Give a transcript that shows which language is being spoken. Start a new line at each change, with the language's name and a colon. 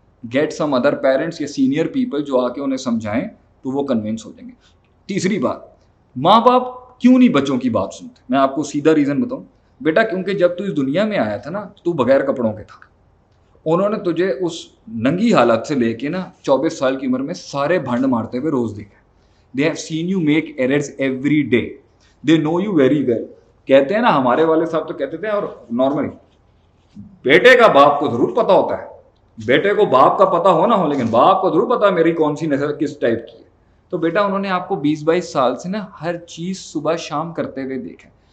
English: get some other parents
Urdu: یا
English: senior people
Urdu: جو آ کے انہیں سمجھائیں تو وہ کنونس ہو جائیں گے. تیسری بات, ماں باپ کیوں نہیں بچوں کی بات سنتے؟ میں آپ کو سیدھا ریزن بتاؤں. بیٹا کیونکہ جب تو اس دنیا میں آیا تھا نا تو بغیر کپڑوں کے تھا. انہوں نے تجھے اس ننگی حالت سے لے کے نا 24 سال کی عمر میں سارے بھنڈ مارتے ہوئے روز دیکھا.
English: They have seen you make errors every day. They know you very well.
Urdu: کہتے ہیں نا, ہمارے والد صاحب تو کہتے تھے, اور نارملی بیٹے کا باپ کو ضرور پتا ہوتا ہے, بیٹے کو باپ کا پتا ہو نہ ہو لیکن باپ کو ضرور پتا ہے میری کون سی نسل کس ٹائپ کی ہے. تو بیٹا انہوں نے آپ کو 20-22 سال سے نا ہر چیز صبح شام کرتے ہوئے دیکھا.